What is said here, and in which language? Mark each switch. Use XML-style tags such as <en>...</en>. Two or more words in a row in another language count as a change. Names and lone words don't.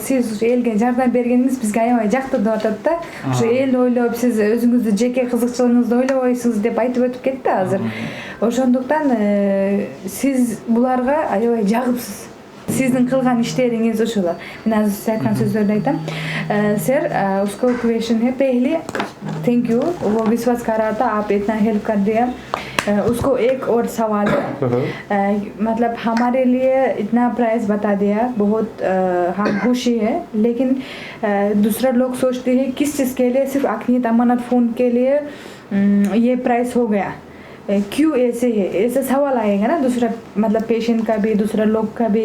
<ky>Сиз элге жардам бергениңиз бизге аябай жакты деп атат да. Ошо эл ойлоп, сиз өзүңүздү жеке кызыкчылыгыңызды ойлобойсуз деп айтып өтүп кетти азыр. Ошондуктан сиз буларга аябай жагыпсыз. Сиздин кылган иштериңиз ушулар. Мен азыр сиз айткан сөздөрдү айтам.</ky> <hi>Sir, उसको क्वेश्चन है पहले</hi> <en>thank you,</en> <hi>वो विश्वास कर रहा था आप इतना हेल्प कर दिया। उसको एक और सवाल है, मतलब हमारे लिए इतना प्राइस बता दिया, बहुत हम खुशी है, लेकिन दूसरा लोग सोचते हैं किस चीज़ के लिए, सिर्फ अखनियत अमानत फ़ोन के लिए ये प्राइस हो गया, क्यों ऐसे है, ऐसा सवाल आएगा ना दूसरा, मतलब पेशेंट का भी दूसरा लोग का भी।</hi>